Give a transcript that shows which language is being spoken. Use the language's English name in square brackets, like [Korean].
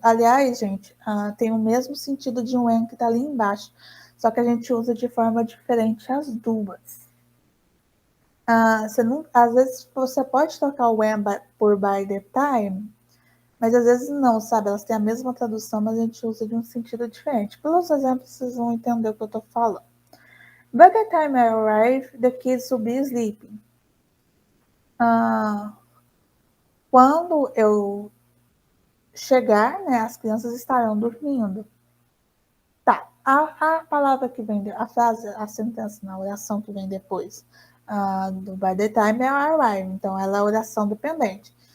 [Portuguese] Aliás, gente, tem o mesmo sentido de um when que está ali embaixo, só que a gente usa de forma diferente as duas. Às vezes você pode trocar o when por by the time, mas às vezes não, sabe? Elas têm a mesma tradução, mas a gente usa de um sentido diferente. Pelos exemplos, vocês vão entender o que eu estou falando. [English] By the time I arrive, the kids will be sleeping. [Portuguese] Quando eu chegar, né, as crianças estarão dormindo. Tá, a palavra que vem, a frase, a sentença, a oração que vem depois do by the time é arrive, então ela é a oração dependente.